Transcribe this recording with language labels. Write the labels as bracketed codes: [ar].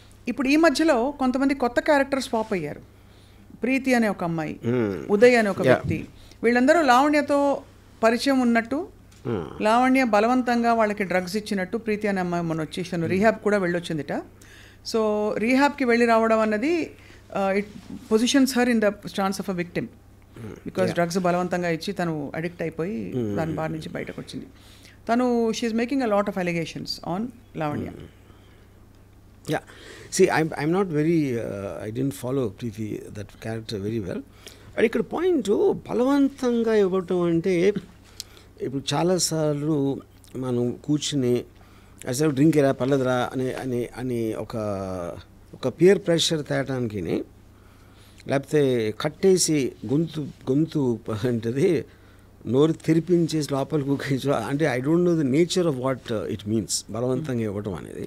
[te] ఇప్పుడు ఈ మధ్యలో కొంతమంది కొత్త క్యారెక్టర్స్ పాప్ అయ్యారు. ప్రీతి అనే ఒక అమ్మాయి, ఉదయ్ అనే ఒక వ్యక్తి, వీళ్ళందరూ లావణ్యతో పరిచయం ఉన్నట్టు, లావణ్య బలవంతంగా వాళ్ళకి డ్రగ్స్ ఇచ్చినట్టు ప్రీతి అనే అమ్మాయి మొన్న వచ్చేసాను రీహాబ్ కూడా వెళ్ళొచ్చిందిట. సో రీహాబ్కి వెళ్ళి రావడం అన్నది [en] it positions her in the stance of a victim, [te] because drugs బలవంతంగా ఇచ్చి తను అడిక్ట్ అయిపోయి దాని బారి నుంచి బయటకు వచ్చింది. [en] తను she's making a lot of allegations on Lavanya. Yeah, see, I'm not very, I didn't follow Preeti, that character very well. [te] But ఇక్కడ పాయింట్ బలవంతంగా ఇవ్వటం అంటే ఇప్పుడు చాలాసార్లు మనం కూర్చుని అసలు డ్రింక్ ఎరా పర్లేదురా అని ఒక పియర్ ప్రెషర్ తేయటానికి, లేకపోతే కట్టేసి గొంతు అంటే నోరు తెరిపించేసి లోపలికి కూకేసి, అంటే [en] I don't know the nature of what it means [te] బలవంతంగా ఇవ్వటం అనేది.